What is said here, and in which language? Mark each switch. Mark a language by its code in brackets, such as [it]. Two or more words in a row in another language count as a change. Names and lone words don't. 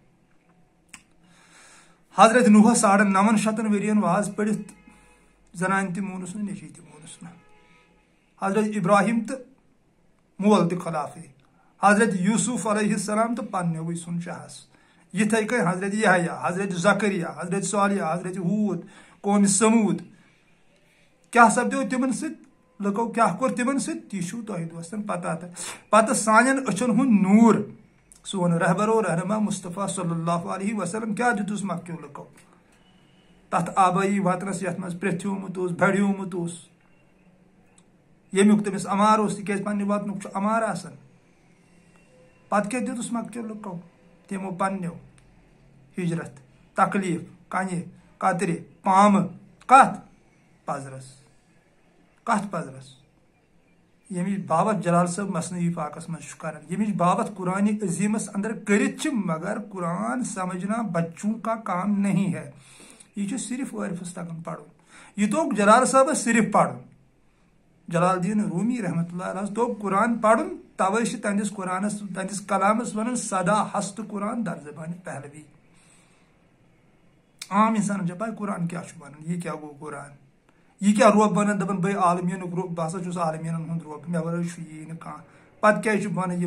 [ks] حضرت نوحس 9,500 ؤرین واز پٔرِتھ زنانہِ تہِ مونُس نہٕ نیٚچی تہِ مونُس نہٕ حضرت ابراہیم تہٕ مول تہِ خلافٕے حضرت یوٗسف علیہ السلام تہٕ پننیوٕے سُنٛد شہس یِتھٕے کٔنۍ حضرت یحیٰ حضرت زکریا حضرت صالح حضرت ہوٗد قومہِ سموٗد کیٛاہ سپدیو تِمن سۭتۍ لُکو کیٛاہ کوٚر تِمن سۭتۍ تی چھُو تۄہہِ دوستن پتہ تہٕ پتہٕ سانٮ۪ن أچھن ہُنٛد نوٗر سون رہبر و رہنما مصطفیٰ [ar] صلی اللہ علیہ وسلم [ks] کیٛاہ دیُتُس مکیو لُکو تتھ آبٲیی وطنس یتھ منٛز پرٛژھیومُت اوس بڑیومُت اوس ییٚمیُک تٔمِس امار اوس تِکیٛازِ پننہِ وطنُک چھُ امار آسان پتہٕ کیٛاہ دیُتُس مکیو لُکو تِمو پننیو ہجرت تکلیٖف کنہِ کترِ پامہٕ کتھ پزرس ییٚمِچ بابت جلال صٲب مثنوی پاکس منٛز چھُ کران ییٚمِچ بابت قرآنِ عظیٖمس اندر کٔرِتھ چھِ [ur] مگر قرآن سمجھنا بچوں کا کام نہیں ہے [ks] یہ چھُ صرف عٲرفس تگان پرُن یہ توٚگ جلال صٲبس صرف پرُن جلال الدین رومی [ar] رحمتہ اللہ علیہ [ks] توٚگ قرآن پرُن توے چھِ تہنٛدِس قرآنس تہنٛدِس کلامس ونان سدا [fa] ہست قرآن در زبانہِ پہلوی [ks] عام انسانن چھےٚ پاے قرآن کیٛاہ چھُ ونان یہِ کیٛاہ گوٚو قرآن یہ کیٛاہ روب ونان دپان بے عالمیٖنُک روب بہٕ ہسا چھُس عالمیٖنن ہُنٛد روب مےٚ ورٲے چھُ یی نہٕ کانٛہہ پتہٕ کیٛازِ چھُ ونان